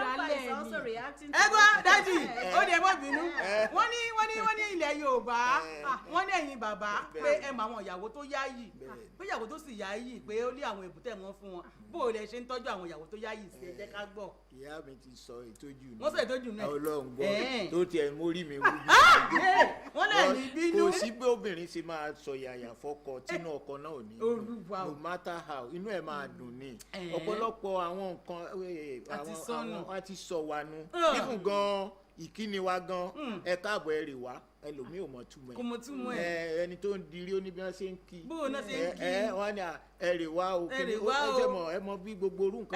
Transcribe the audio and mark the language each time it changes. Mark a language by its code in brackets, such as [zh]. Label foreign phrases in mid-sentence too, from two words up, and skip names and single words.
[yo] ẹgbọ́n dájì ó ní ẹgbọ́n bínú wọ́n ní ilẹ̀ Yorùbá wọ́n ní ẹ̀yin bàbá pé ẹ mọ àwọn ìyàwó tó yáyì pé ìyàwó tó sì yáyì pé ó ní àwọn èbúté wọn fún wọn bó o lè ṣe ń tọ́jú àwọn ìyàwó tó yáyì sí ẹ jẹ́ ká gbọ́. ìyá mi ti sọ ìtọ́jú náà wọ́n sọ ìtọ́jú náà Ọlọ́run gbọ́ tó tiẹ̀ mórí mi wú wọ́n lè ní bínú. kò sí pé obìnrin ṣe máa sọ yàyà fọkọ tínú ọkọ náà ò ní dùn [en] no matter how [yo] inú ẹ̀ máa dùn ní ọ̀pọ̀lọpọ̀ àwọn nǹkan wọ́n ti sọ wa nu kíkùn gan ìkíni wa gan ẹ káàbọ̀ ẹ rè wá ẹlòmíì ò mọ̀ túmọ̀ ẹ̀ kò mọ̀ túmọ̀ ẹ̀ ẹni tó ń dirí ó ní bí wọ́n ṣe ń kí bó náà ṣe ń kí wọ́n ní ẹ rè wá o ẹ mọ̀ bí gbogbo orú nǹkan bẹ́ẹ̀